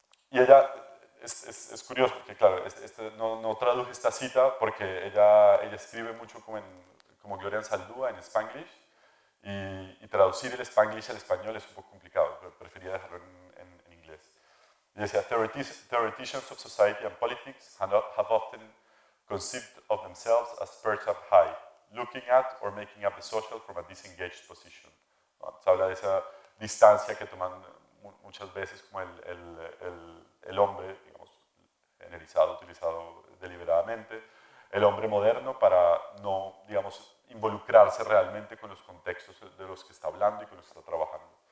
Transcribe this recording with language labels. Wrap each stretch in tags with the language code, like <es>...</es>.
<es>Y ella, es curioso porque, claro, no traduje esta cita porque ella escribe mucho como Gloria Anzaldúa en Spanglish, y traducir el Spanglish al español es un poco complicado, pero prefería dejarlo en inglés. Y decía,</es> <en>theoreticians of society and politics have often conceived of themselves as perched up high, looking at or making up the social from a disengaged position.</en> <es>¿No? Se habla de esa distancia que toman muchas veces como el hombre, digamos, generalizado, utilizado deliberadamente, el hombre moderno para no, digamos, involucrarse realmente con los contextos de los que está hablando y con los que está trabajando.</es>